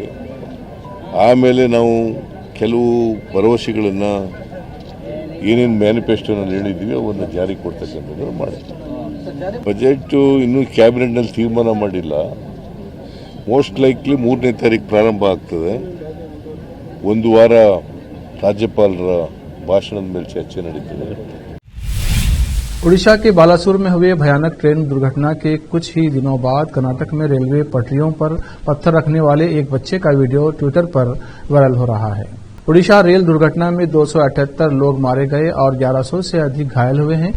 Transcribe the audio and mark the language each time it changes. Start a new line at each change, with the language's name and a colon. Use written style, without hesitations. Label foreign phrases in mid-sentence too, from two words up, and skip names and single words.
Kannada: ಆಮೇಲೆ ನಾವು ಕೆಲವು ಭರವಸೆಗಳನ್ನು ಏನೇನು ಮ್ಯಾನಿಫೆಸ್ಟೋನಲ್ಲಿ ಹೇಳಿದ್ದೀವಿ ಅವನ್ನು ಜಾರಿ ಕೊಡ್ತಕ್ಕಂಥದ್ದು ಮಾಡ್ತೀವಿ. ಬಜೆಟ್ ಇನ್ನೂ ಕ್ಯಾಬಿನೆಟ್ನಲ್ಲಿ ತೀರ್ಮಾನ ಮಾಡಿಲ್ಲ.
English: most likely
Kannada: 3ನೇ ತಾರೀಕು ಪ್ರಾರಂಭ ಆಗ್ತದೆ. 1 ವಾರ ರಾಜ್ಯಪಾಲರ ಭಾಷಣದ ಮೇಲೆ ಚರ್ಚೆ ನಡೀತದೆ.
Hindi: ओडिशा के बालासुर में हुए भयानक ट्रेन दुर्घटना के कुछ ही दिनों बाद कर्नाटक में रेलवे पटरियों पर पत्थर रखने वाले एक बच्चे का वीडियो ट्विटर पर वायरल हो रहा है। ओडिशा रेल दुर्घटना में 278 लोग मारे गए और 1100 से अधिक घायल हुए हैं।